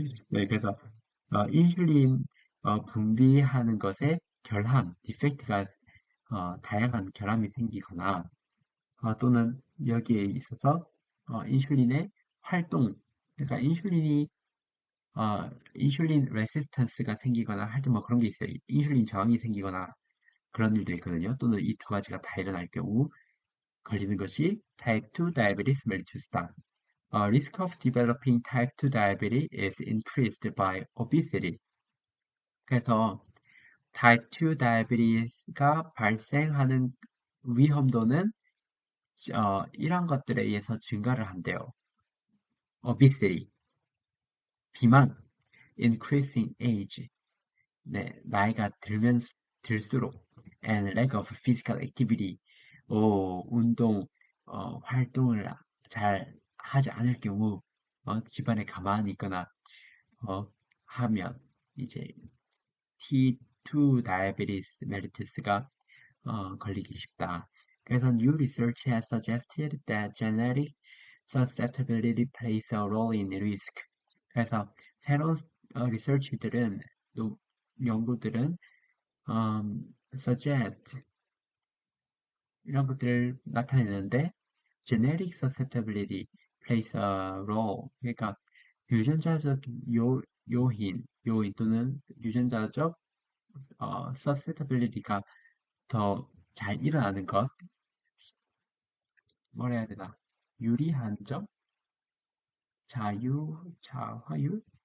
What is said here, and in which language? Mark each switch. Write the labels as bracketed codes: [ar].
[ko] 네, 그래서 인슐린 분비하는 것에 결함, 디펙트가 다양한 결함이 생기거나 또는 여기에 있어서 인슐린의 활동, 그러니까 인슐린 레시스턴스가 생기거나 할 때 뭐 그런 게 있어요. 인슐린 저항이 생기거나 그런 일도 있거든요. 또는 이 두 가지가 다 일어날 경우 걸리는 것이 type 2 diabetes mellitus다. [en] Risk of developing type 2 diabetes is increased by obesity. [ko] 그래서 type 2 diabetes가 발생하는 위험도는 이런 것들에 의해서 증가를 한대요. obesity, 비만, increasing age, 네, 나이가 들수록, and lack of physical activity, 운동, 활동을 잘 하지 않을 경우, 집안에 가만히 있거나 하면 이제 T2 diabetes mellitus가 걸리기 쉽다. [en] 그래서 new research has suggested that genetic susceptibility plays a role in risk. [ko] 그래서 새로운 리서치들은 또 연구들은 suggest 이런 것들을 나타내는데 genetic susceptibility plays a role. 그러니까 유전자적 요인 또는 유전자적 susceptibility가 더 잘 일어나는 것, 뭐라 해야 되나, 유리한 점, 자화율?